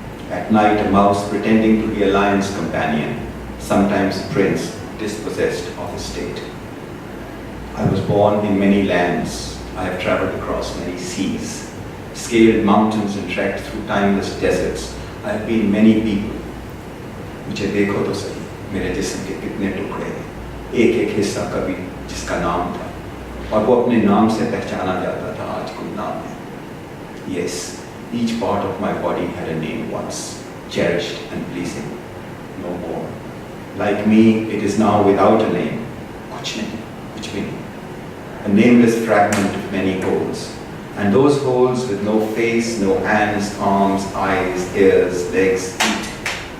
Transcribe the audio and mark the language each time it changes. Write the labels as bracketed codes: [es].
[en] At night, a mouse pretending to be a lion's companion, sometimes a prince dispossessed of his state. I was born in many lands. I have traveled across many seas, scaled mountains and trekked through timeless deserts. I have been many people. [hi] मुझे देखो तो सही, मेरे जिस्म के कितने टुकड़े, एक एक हिस्सा कभी जिसका नाम था, और वो अपने नाम से पहचाना जाता था, आज कोई नाम है. [en] Yes, each part of my body had a name once, cherished and pleasing. No more. Like me, it is now without a name. [hi] कुछ नहीं, कुछ भी नहीं. [en] A nameless fragment of many wholes, And those holes with no face, no hands, arms, eyes, ears, legs, feet.